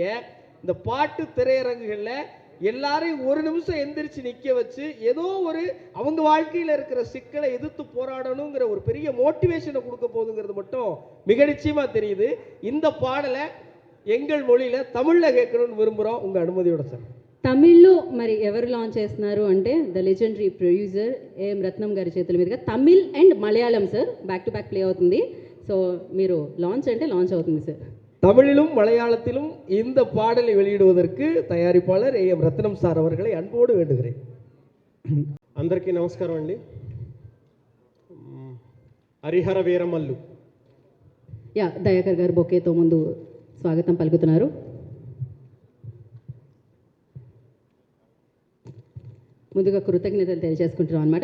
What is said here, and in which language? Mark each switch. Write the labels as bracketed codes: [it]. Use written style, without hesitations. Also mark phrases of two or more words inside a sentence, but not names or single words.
[ta] இந்த பாட்டு திரையரங்குகளில் எல்லாரையும் ஒரு நிமிஷம் எந்திரிச்சு நிற்க வச்சு ஏதோ ஒரு அவங்க வாழ்க்கையில் இருக்கிற சிக்கலை எதிர்த்து போராடணுங்கிற ஒரு பெரிய மோட்டிவேஷனை கொடுக்க போகுதுங்கிறது மட்டும் மிக நிச்சயமாக தெரியுது. இந்த பாடலை எங்கள் மொழியில் தமிழில் கேட்கணும்னு விரும்புகிறோம், உங்கள் அனுமதியோட சார். [te] తమిళ్లో మరి ఎవరు లాంచ్ చేస్తున్నారు అంటే [en] the legendary producer [te] ఏఎం రత్నం గారి చేతుల మీదుగా తమిళ్ అండ్ మలయాళం సార్ [en] back to back play [te] అవుతుంది. సో మీరు లాంచ్ అంటే లాంచ్ అవుతుంది సార్. [ta] தமிழிலும் மலையாளத்திலும் இந்த பாடலை வெளியிடுவதற்கு தயாரிப்பாளர் ஏஎம் ரத்னம் சார் அவர்களை அன்போடு வேண்டுகிறேன். [te] అందరికీ నమస్కారం అండి. హరిహర వీరమల్లు. యా దయాకర్ గారు బొకేతో ముందు స్వాగతం పలుకుతున్నారు. ముందుగా కృతజ్ఞతలు తెలియజేసుకుంటున్నాం అనమాట.